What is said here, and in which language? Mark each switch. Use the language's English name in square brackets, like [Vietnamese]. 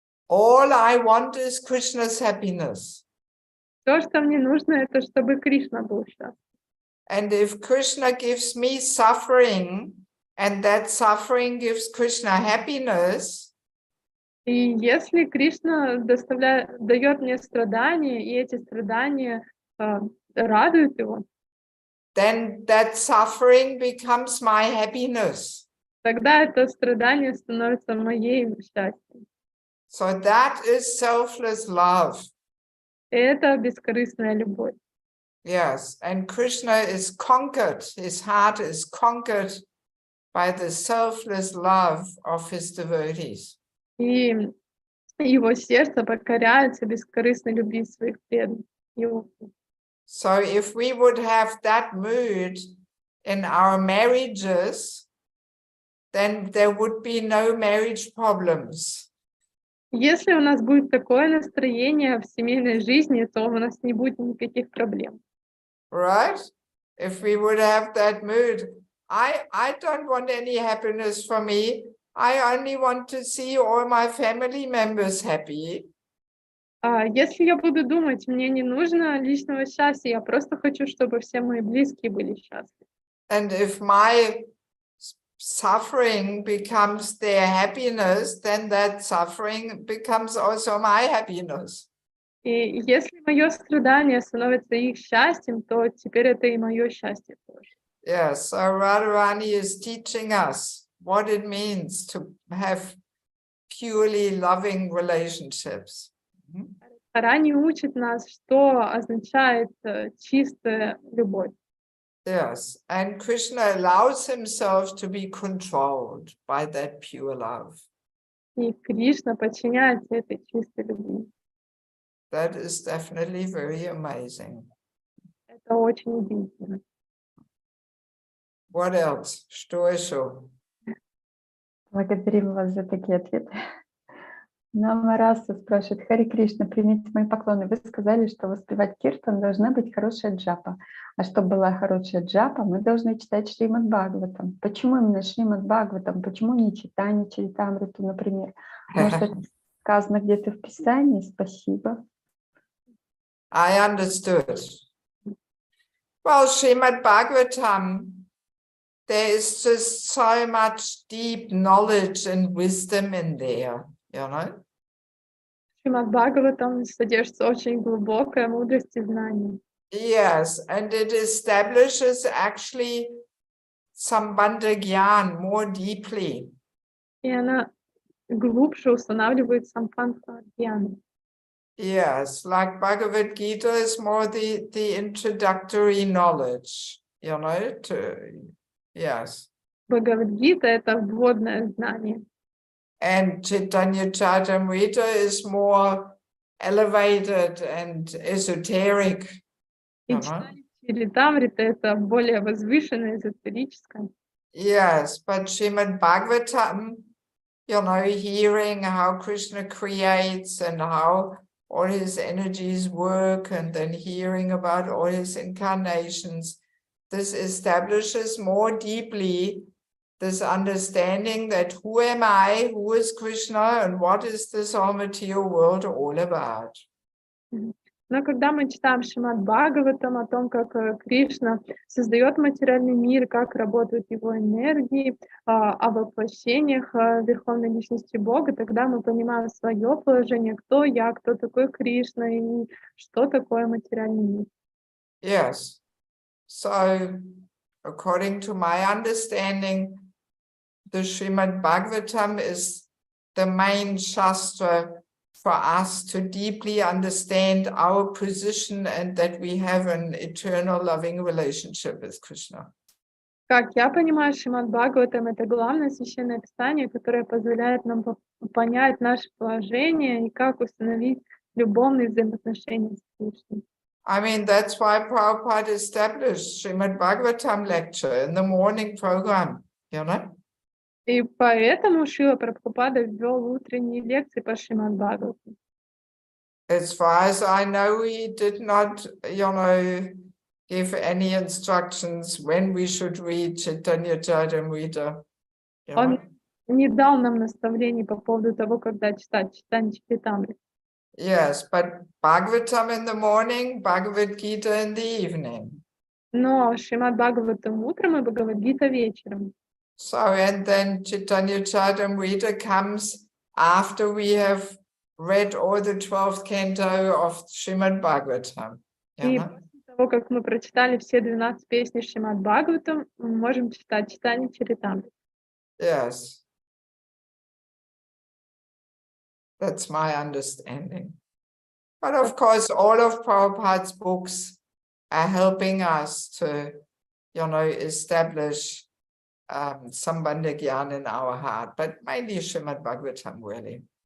[English] All I want is Krishna's happiness. [Russian] То, что мне нужно, это чтобы Кришна был счастлив. [English] And if Krishna gives me suffering, and that suffering gives Krishna happiness, [Russian] И если Кришна дает мне страдания, и эти страдания радуют его, [English] then that suffering becomes my happiness. [Russian] тогда это страдание становится моим счастьем. [English] So that is selfless love. [Russian] И это бескорыстная любовь. [English] Yes, and Krishna is conquered, his heart is conquered by the selfless love of his devotees. [Russian] И его сердце покоряется бескорыстной любви своих преданных. [English] So if we would have that mood in our marriages, then there would be no marriage problems. [Russian] Если у нас будет такое настроение в семейной жизни, то у нас не будет никаких проблем. [English] Right? If we would have that mood, I don't want any happiness for me. I only want to see all my family members happy. [Russian] Если я буду думать, мне не нужно личного счастья, я просто хочу, чтобы все мои близкие были счастливы. [English] And if my suffering becomes their happiness, then that suffering becomes also my happiness. [Russian] И если мое страдание становится их счастьем, то теперь это и мое счастье тоже. [English] Yes, so Radharani is teaching us what it means to have purely loving relationships. [Russian] Рани учит нас, что означает чистая любовь. [English] Yes, and Krishna allows himself to be controlled by that pure love. [Russian] И Кришна подчиняется этой чистой любви. [English] That is definitely very amazing. [Russian] Это очень удивительно. [English] What else? [Russian] Что еще? Благодарим вас за такие ответы. Намараса спрашивает: Хари Кришна, примите мои поклоны. Вы сказали, что воспевать киртан должна быть хорошая джапа. А чтобы была хорошая джапа, мы должны читать Шримад Бхагаватам. Почему именно Шримад Бхагаватам? Почему не читание Чаритамриту, например? Может, это сказано где-то в Писании? Спасибо. [English] I understood. Well, Srimad Bhagavatam, there is just so much deep knowledge and wisdom in there, you know? [Russian] Шримад Бхагаватам содержится очень глубокая мудрость и знание. [English] Yes, and it establishes actually Sambandha Gyan more deeply. [Russian] И она глубже устанавливает сампанха гьяна. [English] Yes, like Bhagavad Gita is more the introductory knowledge, you know, yes. [Russian] Бхагавад-гита — это вводное знание. [English] And Chaitanya Charitamrita is more elevated and esoteric, [Russian] И [English] you know. [Russian] Чаритамрита — это более возвышенное, эзотерическое. [English] Yes, but Srimad Bhagavatam, you know, hearing how Krishna creates and how all his energies work, and then hearing about all his incarnations, this establishes more deeply this understanding that who am I, who is Krishna, and what is this whole material world all about? [Russian] Но когда мы читаем Шримад Бхагаватам о том, как Кришна создает материальный мир, как работают его энергии, о воплощениях Верховной Личности Бога, тогда мы понимаем свое положение, кто я, кто такой Кришна и что такое материальный мир. [English] Yes. So, according to my understanding, the Srimad Bhagavatam is the main Shastra for us to deeply understand our position and that we have an eternal loving relationship with Krishna. [Russian] Как я понимаю, Шримад Бхагаватам — это главное священное писание, которое позволяет нам понять наше положение и как установить любовные взаимоотношения с Кришной. [English] I mean, that's why Prabhupada established Srimad Bhagavatam lecture in the morning program, you know? [Russian] И поэтому Шрила Прабхупада ввел утренние лекции по Шримад Бхагаватам. [English] As far as I know, he did not, you know, give any instructions when we should read Chaitanya Charitamrita. [Russian] Он не дал нам наставлений по поводу того, когда читать Чайтанья Чаритамриту. [English] Yes, but Bhagavatam in the morning, Bhagavad Gita in the evening. [Russian] Но Шримад Бхагаватам утром и Бхагавад-гита вечером. [English] So, and then Chaitanya Charitamrita comes after we have read all the 12th canto of Srimad Bhagavatam. [Russian] И после того, как мы прочитали все 12 песней Шримад Бхагаватам, мы можем читать Чайтанья Чаритамриту. [English] Yes. That's my understanding. But of course, all of Prabhupada's books are helping us to, you know, establish Sambandha Gyan in our heart, but mainly Srimad Bhagavatam, really.